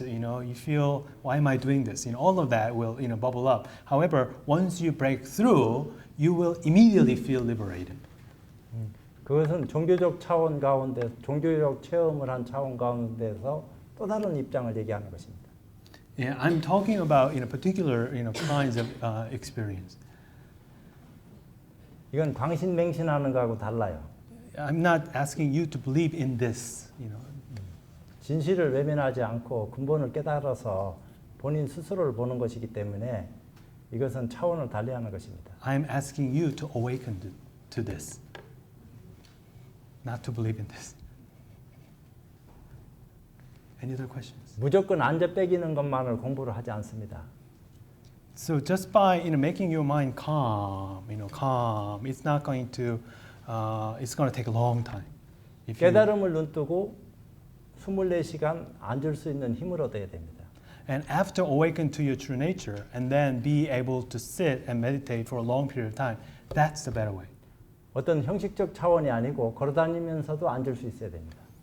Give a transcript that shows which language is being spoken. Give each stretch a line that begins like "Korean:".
English: You feel, why am I doing this? All of that will, bubble up. However, once you break through, you will immediately feel liberated.
Korean: 그것은 종교적 차원 가운데, 종교적 체험을 한 차원 가운데서 또 다른 입장을 얘기하는 것입니다.
English: Yeah, I'm talking about particular kinds of experience.
Korean: 이건 광신맹신하는 거하고 달라요.
English: I'm not asking you to believe in this.
Korean: 진실을 외면하지 않고 근본을 깨달아서 본인 스스로를 보는 것이기 때문에 이것은 차원을 달리하는 것입니다.
English: I'm asking you to awaken to this, not to believe in this. Any other questions?
Korean: 무조건 앉아 빼기는 것만을 공부를 하지 않습니다.
English: So just by making your mind calm, it's not going to, it's going to take a long time. If you,
Korean: 깨달음을 눈뜨고 24시간 앉을 수 있는 힘을 얻어야 됩니다.
English: and after awaken to your true nature, and then be able to sit and meditate for a long period of time, that's the better way.
Korean: 어떤 형식적 차원이 아니고 걸어다니면서도 앉을 수 있어야 됩니다.